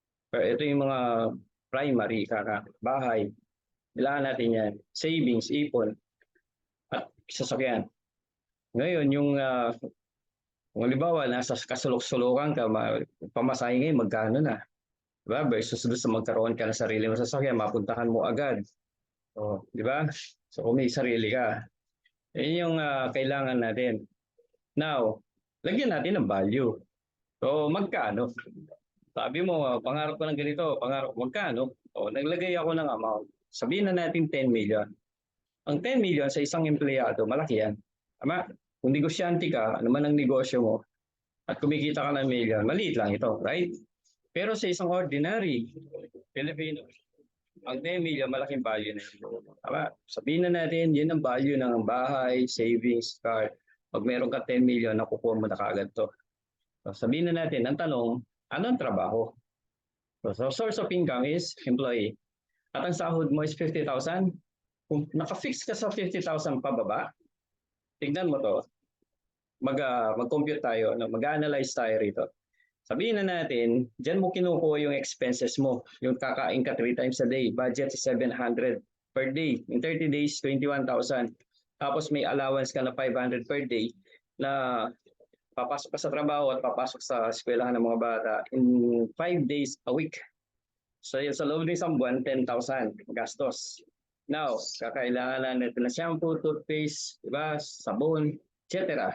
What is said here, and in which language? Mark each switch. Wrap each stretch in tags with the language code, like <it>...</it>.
<tl>Pero ito yung mga primary, bahay, kailangan natin yan. Savings, ipon, at sasakyan. Ngayon, kung halimbawa, nasa kasulok-sulukan ka, pamasahe ngayon, magkano na? Diba? Versus doon sa magkaroon ka ng sarili mo sasakyan, mapuntahan mo agad. O, di ba? So, kung may sarili ka, yun yung kailangan natin. Now, lagyan natin ng value. So, magkano? Sabi mo, pangarap ko ng ganito, pangarap magkano? O, naglagay ako ng amount. Sabihin na natin 10 million. Ang 10 million sa isang empleyado, malaki yan. Tama? Kung negosyante ka, ano man ang negosyo mo, at kumikita ka ng million, maliit lang ito, right? Pero sa isang ordinary Filipino, ang 10 million, malaking value na yun. Tama? Sabihin na natin, yun ang value ng bahay, savings, car. Pag meron ka 10 million, nakukuha mo na kaagad to. So, sabihin na natin, ang tanong, anong trabaho?</tl> <en>So, source of income is employee.</en> <tl>At ang sahod mo is 50,000. Kung naka-fix ka sa 50,000 pababa, tignan mo to. Mag-compute tayo, mag-analyze tayo rito. Sabihin na natin, dyan mo kinukuha yung expenses mo. Yung kakain ka 3 times a day.</tl> <en>Budget is 700 per day. In 30 days, 21,000.</en> <tl>Tapos may allowance ka na 500 per day na papasok ka sa trabaho at papasok sa eskwelahan ng mga bata in 5 days a week. So sa loob ng isang buwan, 10,000 gastos. Now, kakailangan na natin na shampoo, toothpaste, diba, sabon, etc.</tl>